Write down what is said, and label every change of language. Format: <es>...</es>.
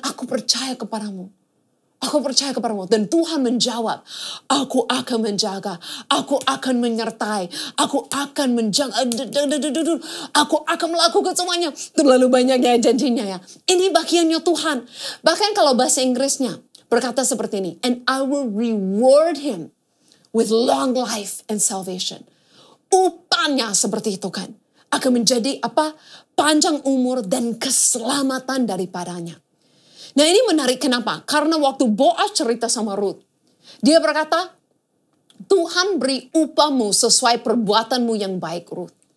<id>Aku percaya kepadamu. Aku percaya kepadamu. Dan Tuhan menjawab. Aku akan menjaga. Aku akan menyertai. Aku akan menjaga. Aku akan melakukan semuanya. Terlalu banyak ya janjinya ya. Ini bagiannya Tuhan. Bahkan kalau bahasa Inggrisnya berkata seperti ini.</id> <en>And I will reward him with long life and salvation.</en> <id>Upahnya seperti itu kan. Akan menjadi apa? Panjang umur dan keselamatan daripadanya. Nah ini menarik kenapa? Karena waktu Boaz cerita sama Ruth. Dia berkata, Tuhan beri upahmu sesuai perbuatanmu yang baik Ruth.</id>